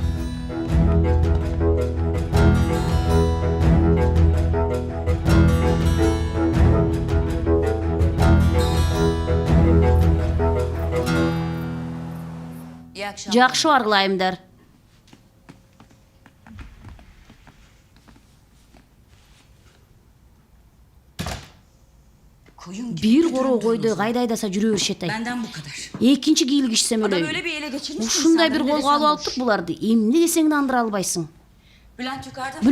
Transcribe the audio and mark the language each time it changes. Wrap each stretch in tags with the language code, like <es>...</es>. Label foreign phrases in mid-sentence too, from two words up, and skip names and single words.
<ky>Жакшы аргылайымдар. Бир короо койдой кайда айдаса жүрө беришет ай.</ky> <tr>Benden bu kadar.</tr> <ky>Экинчи кийлигишсем эле.</ky> <tr>Öyle bir ele geçirmiş ki</tr> <ky>Ушундай</ky> <tr>insanları</tr> <ky>бир</ky> <tr>öyle</tr> <ky>колго алып</ky> <tr>sanmış.</tr> <ky>алыптык буларды. Эмне десең да андыра албайсың.</ky> <tr>Bülent yukarıda mı?</tr>